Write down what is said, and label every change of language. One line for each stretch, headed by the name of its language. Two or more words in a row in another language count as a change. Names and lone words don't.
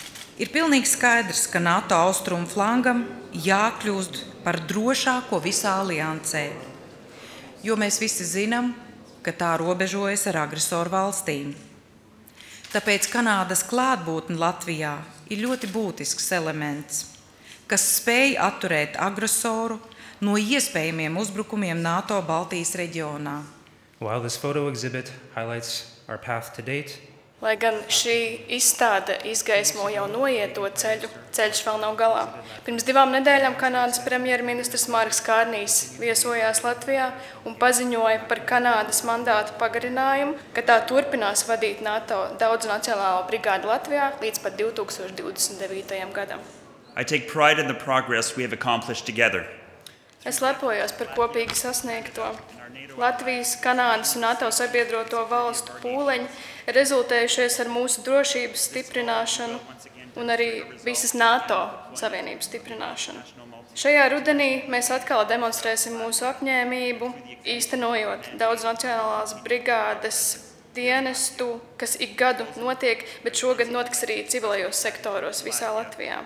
Latvian: Ir pilnīgi skaidrs, ka NATO austrumu flangam jākļūst par drošāko visā aliansē, jo mēs visi zinām, ka tā robežojas ar agresoru valstīm. Tāpēc Kanādas klātbūtne Latvijā ir ļoti būtisks elements, kas spēj atturēt agresoru no iespējamiem uzbrukumiem NATO Baltijas reģionā.
English: While this photo exhibit highlights our path to date,
Latvian: Lai gan šī izstāde izgaismo jau noieto ceļu, ceļš vēl nav galā. Pirms 2 nedēļām Kanādas premjerministrs Marks Kārnijs viesojās Latvijā un paziņoja par Kanādas mandātu pagarinājumu, ka tā turpinās vadīt NATO daudznacionālo brigādi Latvijā līdz pat 2029. gadam.
English: I take pride in the progress we have accomplished together.
Latvian: Es lepojos par kopīgi sasniegto. Latvijas, Kanādas un NATO sabiedroto valstu pūleņi ir rezultējušies ar mūsu drošības stiprināšanu un arī visas NATO savienības stiprināšanu. Šajā rudenī mēs atkal demonstrēsim mūsu apņēmību, īstenojot daudznacionālās brigādes dienestu, kas ik gadu notiek, bet šogad notiks arī civilajos sektoros visā Latvijā.